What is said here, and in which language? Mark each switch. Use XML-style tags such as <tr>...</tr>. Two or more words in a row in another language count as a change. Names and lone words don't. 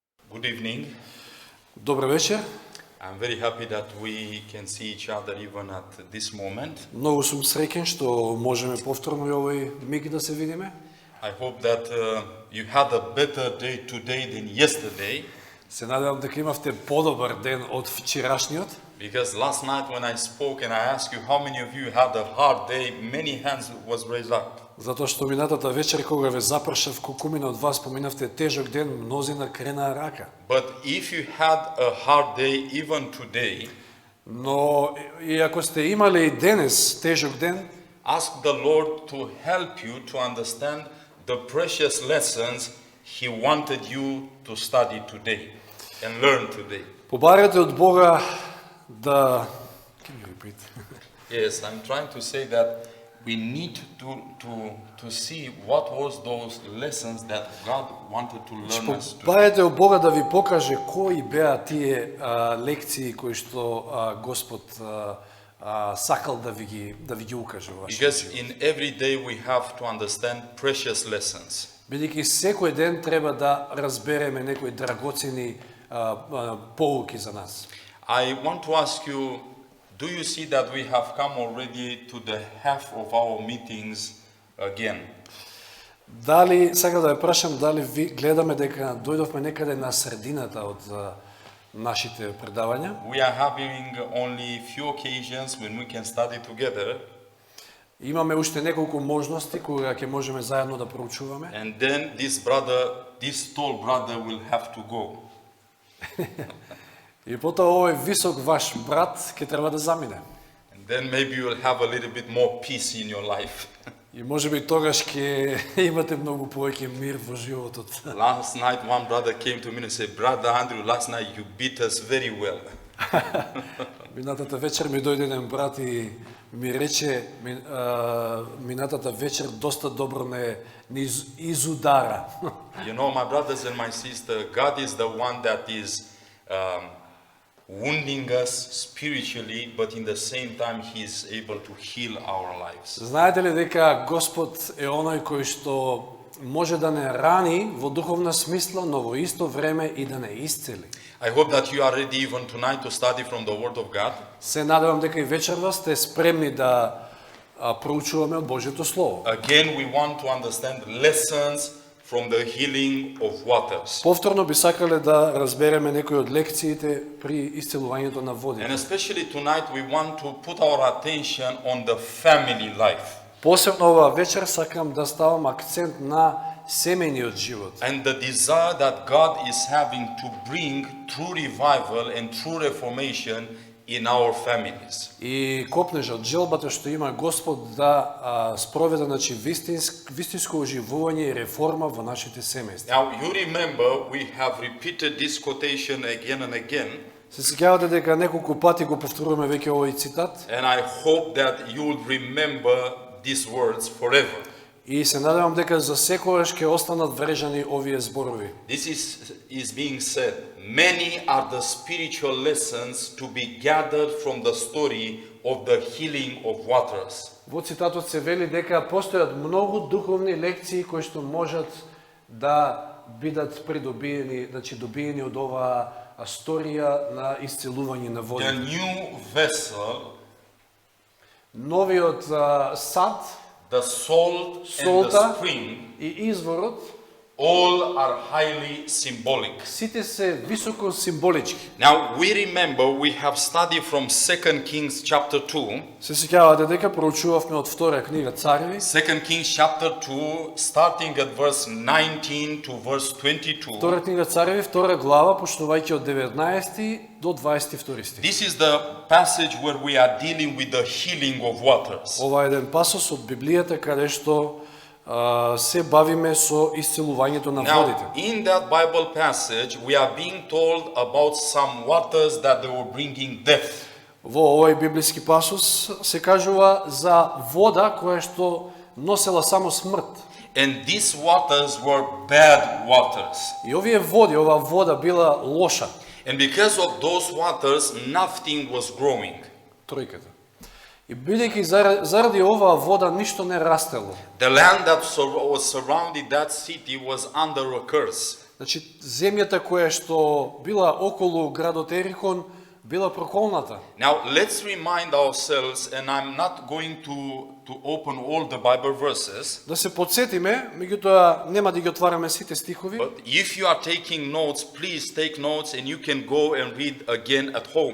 <en>Good evening.</en> <bg>Добър вечер.</bg> <en>I'm very happy that we can see each other even at this moment.</en> <mk>Многу сум среќен што можеме повторно и овој миг да се видиме.</mk> <en>I hope that you had a better day today than yesterday,</en> <mk>Се надевам дека имавте подобар ден од вчерашниот,</mk> <en>because last night when I spoke and I asked you how many of you had a hard day, many hands was raised up.</en> <mk>затоа што минатата вечер кога ве запрашав колкумина од вас поминавте тежок ден, мнозина кренаа рака.</mk> <en>But if you had a hard day even today,</en> <mk>Но и ако сте имале и денес тежок ден,</mk> <en>ask the Lord to help you to understand the precious lessons He wanted you to study today and learn today.</en> <mk>побарете од Бога да...</mk> <en>Can you repeat? Yes, I'm trying to say that we need to see what was those lessons that God wanted to learn us today.</en> <mk>Побарете од Бога да ви покаже кои беа тие лекции кои што Господ сакал да ви ги укаже во вашиот</mk> <en>Because</en> <mk>живот.</mk> <en>in every day we have to understand precious lessons.</en> <mk>Бидејќи секој ден треба да разбереме некои драгоцени поуки за нас.</mk> <en>I want to ask you, do you see that we have come already to the half of our meetings again?</en> <mk>Дали, сега да ја прашам, дали ви гледаме дека дојдовме некаде на средината од нашите предавања?</mk> <en>We are having only few occasions when we can study together,</en> <mk>Имаме уште неколку можности кога ќе можеме заедно да проучуваме.</mk> <en>and then this tall brother will have to go.</en> <mk>И потоа овој висок ваш брат ќе треба да замине.</mk> <en>And then maybe you will have a little bit more peace in your life.</en> <mk>И можеби тогаш ќе имате многу повеќе мир во животот.</mk> <en>Last night one brother came to me and said, Brother Andrew, last night you beat us very well.</en> <mk>Минатата вечер ми дојде еден брат и ми рече, минатата вечер доста добро не изудара.</mk> <en>You know, my brothers and my sister, God is the one that is wounding us spiritually, but in the same time He is able to heal our lives.</en> <mk>Знаете ли дека Господ е оној кој што може да не рани во духовна смисла, но во исто време и да не исцели.</mk> <en>I hope that you are ready even tonight to study from the Word of God.</en> <mk>Се надевам дека и вечерва сте спремни да проучуваме од Божјото Слово.</mk> <en>Again, we want to understand lessons from the healing of waters.</en> <mk>Повторно би сакале да разбереме некои од лекциите при исцелувањето на</mk> <en>And</en> <mk>водите.</mk> <en>especially tonight, we want to put our attention on the family life.</en> <mk>Посебно оваа вечер сакам да ставам акцент на семејниот живот.</mk> <en>And the desire that God is having to bring true revival and true reformation in our families.</en> <mk>И копнежот, желбата што има Господ да спроведе вистинско оживување и реформа во нашите семејства.</mk> <en>Now, you remember, we have repeated this quotation again and again,</en> <mk>Се сеќавате дека неколку пати го повторуваме веќе овој цитат</mk> <en>and I hope that you will remember these words forever.</en> <mk>и се надевам дека за секогаш ќе останат врежани овие зборови.</mk> <en>This is being said. Many are the spiritual lessons to be gathered from the story of the healing of waters.</en> <mk>Во цитатот се вели дека постојат многу духовни лекции кои што можат да бидат придобиени, значи добиени од оваа сторија на исцелување на</mk> <en>The</en> <mk>водите.</mk> <en>new vessel,</en> <mk>Новиот сад,</mk> <en>the salt and the</en> <mk>солта</mk> <en>spring,</en> <mk>и изворот,</mk> <en>all are highly symbolic.</en> <mk>сите се високо символички.</mk> <en>Now we remember we have studied from 2 Kings chapter 2.</en> <mk>Се сеќавате дека проучувавме од втора книга Цареви,</mk> <en>2 Kings chapter 2, starting at verse 19 to verse 22.</en> <mk>втора книга Цареви, втора глава, почнувајќи од 19 до 22 стих.</mk> <en>This is the passage where we are dealing with the healing of waters.</en> <mk>Ова е еден пасос од Библијата каде што се бавиме со исцелувањето на водите.</mk> <en>Now, in that Bible passage, we are being told about some waters that they were bringing death.</en> <mk>Во овој библиски пасос се кажува за вода која што носела само смрт.</mk> <en>And these waters were bad waters.</en> <mk>И овие води, оваа вода била лоша.</mk> <en>And because of those waters, nothing was growing. Тројката.</en> <mk>И бидејќи заради оваа вода ништо не растело.</mk> <en>The land that was surrounding that city was under a curse.</en> <mk>Значи, земјата која што била околу градот Ерихон била проколната.</mk> <en>Now let's remind ourselves, and I'm not going to open all the Bible verses,</en> <mk>Да се подсетиме, меѓутоа нема да ги отвараме сите стихови,</mk> <en>but if you are taking notes, please take notes and you can go and read again at home.</en>